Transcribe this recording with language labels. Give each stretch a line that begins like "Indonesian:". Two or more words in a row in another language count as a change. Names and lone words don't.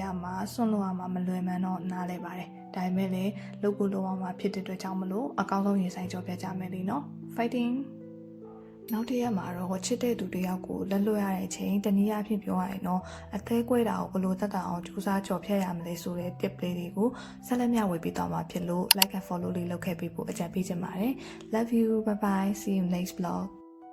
Burmese: မှာစွန့်လို့ရမှာမလွယ်မှန်းတော့နားလဲပါတယ်ဒါပေမဲ့လည်းလုပ်ဖို့လုပ်အောင်မှာဖြစ်တဲ့အတွက်ကြောင့်မလို့အကောင်းဆုံးရင်ဆိုင်ကြောပြကြမယ်လေနော် fighting နောက်တစ်ရက်မှာတော့ချစ်တဲ့သူတယောက်ကိုလက်လွတ်ရတဲ့အချိန်တနည်းအားဖြင့်ပြောရရင်တော့အသေးကွဲတာကိုဘယ်လိုသက်သာအောင်ကြိုးစားကြော်ဖြတ်ရမလဲဆိုတဲ့ tip လေးတွေကိုဆက်လက်မျှဝေပေးသွားမှာဖြစ်လို့
English: like and follow
Burmese: လေးလုပ်ခဲ့ပေးဖို့အကြံပေးချင်ပါတယ်
English: love you bye bye see you next vlog